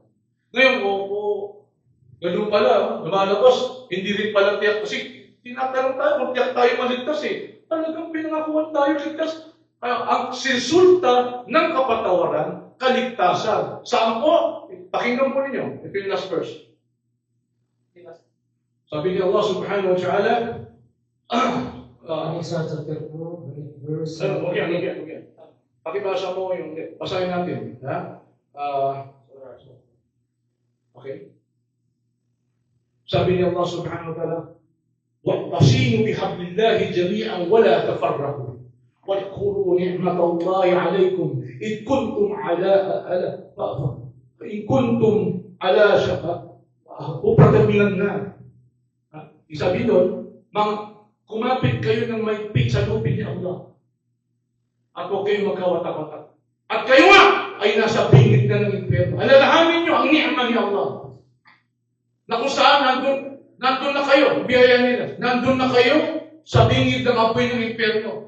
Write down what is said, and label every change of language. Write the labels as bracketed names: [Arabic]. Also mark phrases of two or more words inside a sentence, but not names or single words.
[Filipino] Ngayon, opo, ganun pala, lumalabas, hindi rin pala tiyak. Kasi tinatanong tayo, kung tiyak tayo maligtas eh. Talagang pinangakuhan tayo ligtas. Ang resulta ng kapatawaran, kaligtasan. Saan po? Pakinggan po ninyo. Ito yung [English] last verse. [Filipino] Sabi ni Allah [Arabic] سبحانه وتعالى, [English] Isa chapter 4, verse... [Filipino] Okay. Pakibasa mo yung... Basahin natin. Ha? Okay. Sabi ni Allah [Arabic] سبحانه وتعالى, واعتصموا بحبل الله جميعا ولا تفرقوا واذكروا نعمة الله عليكم إن كنتم على شفا حفرة من النار. [Filipino] Isabi doon, kumapit kayo ng mahigpit sa lupin ni Allah at huwag kayo magkawatak-watak. At kayo nga ay nasa bingit na ng impyerno. Alalahanin nyo ang ni'ma ni Allah na kung saan nandun na kayo, biyaya nila, nandun na kayo sa bingit ng apoy ng impyerno.